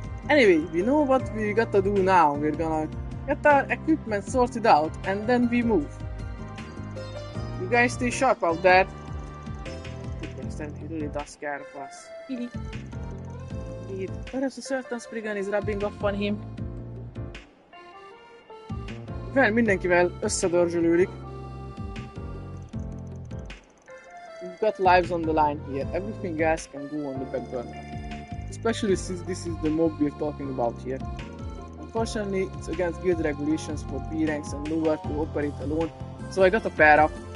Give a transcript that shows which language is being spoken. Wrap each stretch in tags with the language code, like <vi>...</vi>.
<en>Anyway, we know what we gotta do now. We're gonna get our equipment sorted out and then we move. You guys stay sharp out there. He really does care for us. Indeed. Perhaps a certain Spriggan is rubbing off on him.</en> <hu>Well, mindenkivel összedörzsölődik.</hu> <en>We've got lives on the line here. Everything else can go on the back burner. Especially since this is the mob we're talking about here. Unfortunately, it's against guild regulations for B ranks and lower to operate alone, so I got a pair up.</en>